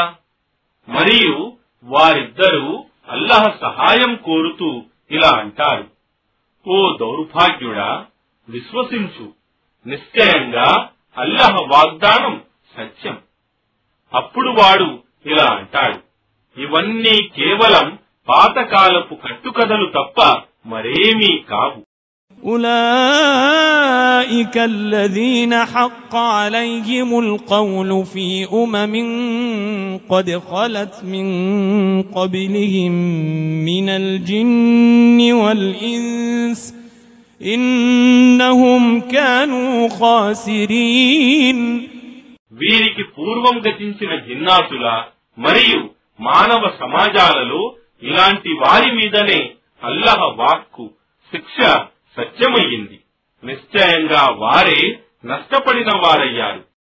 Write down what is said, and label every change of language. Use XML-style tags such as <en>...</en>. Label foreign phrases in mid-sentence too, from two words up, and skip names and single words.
<te>మరియు వారిద్దరూ అల్లాహ్ సహాయం కోరుతూ ఇలా అంటారు, ఓ దౌర్భాగ్యుడా, విశ్వసించు, నిశ్చయంగా అల్లాహ్ వాగ్దానం సత్యం. అప్పుడు వాడు ఇలా అంటాడు, ఇవన్నీ కేవలం పాతకాలపు కట్టుకథలు తప్ప మరేమీ కావు.</te> <ar>أولئك الذين حق عليهم القول في قد خلت من قبلهم من الجن والإنس إنهم كانوا خاسرين.</ar> <te>వీరికి పూర్వం గతించిన జిన్నాతుల మరియు మానవ సమాజాలలో ఇలాంటి వారి మీదనే అల్లాహ్ వాక్కు శిక్ష సత్యమయ్యింది. నిశ్చయంగా వారే నష్టపడిన వారయ్యారు.</te>